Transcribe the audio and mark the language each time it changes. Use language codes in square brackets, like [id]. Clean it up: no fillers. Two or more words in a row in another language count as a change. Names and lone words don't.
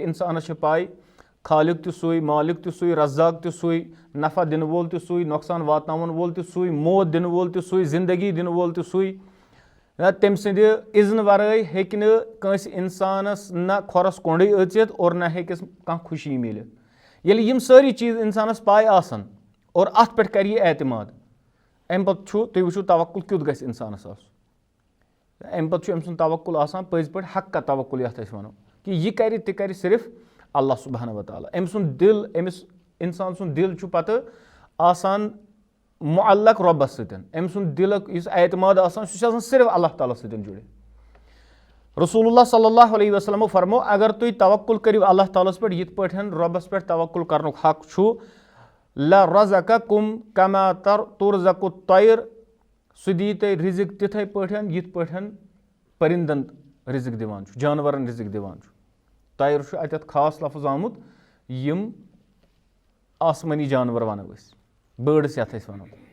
[ks] اِنسانَس چھِ پاے خالق تہِ سُے مالِک تہِ سُے رزاق تہِ سُے نفع دِنہٕ وول تہِ سُے نۄقصان واتناوَن وول تہِ سُے موت دِنہٕ وول تہِ سُے زندگی دِنہٕ وول تہِ سُے تٔمۍ سٕنٛدِ اِذنہٕ وَرٲے ہیٚکہِ نہٕ کٲنٛسہِ اِنسانَس نہ کھۄرَس کوٚنٛڈٕے أژِتھ اور نہ ہیٚکٮ۪س کانٛہہ خوشی میٖلِتھ ییٚلہِ یِم سٲری چیٖز اِنسانَس پاے آسان اور اَتھ پٮ۪ٹھ کَرِ یہِ اعتماد اَمہِ پَتہٕ چھُ تُہۍ وٕچھِو توکُل کیُتھ گژھِ اِنسانَس آسُن اَمہِ پَتہٕ چھُ أمۍ سُنٛد توکُل آسان پٔزۍ پٲٹھۍ حقا توکُل یَتھ أسۍ وَنو کہِ یہِ کَرِ تہِ کَرِ صرف اللہ سُبحانہ وتعالیٰ أمۍ سُنٛد دِل أمِس اِنسان سُنٛد دِل چھُ پَتہٕ آسان مُعلق رۄبَس سۭتۍ أمۍ سُنٛد دِلُک یُس اعتماد آسان سُہ چھُ آسان صرف اللہ تعالیٰ سۭتۍ جُڑِتھ رسول اللہ [ar] صلی اللہ علیہ وسلمو [ks] فرمو اگر تُہۍ توکُل کٔرِو اللہ تعالیٰ ہَس پٮ۪ٹھ یِتھ پٲٹھۍ رۄبَس پٮ۪ٹھ توکُل کَرنُک حق چھُ [ar] لَرَزَقَکُم کَما تُرزَقُ الطَّیْر [ks] سُہ دی تۄہہِ رِزِق تِتھَے پٲٹھۍ یِتھ پٲٹھۍ پٔرِندَن رِزِق دِوان چھُ جانوَرَن رِزِق دِوان چھُ طیر چھُ اَتٮ۪تھ خاص لفظ آمُت یِم آسمٲنی جانوَر وَنو أسۍ بٲڈٕس یَتھ أسۍ وَنو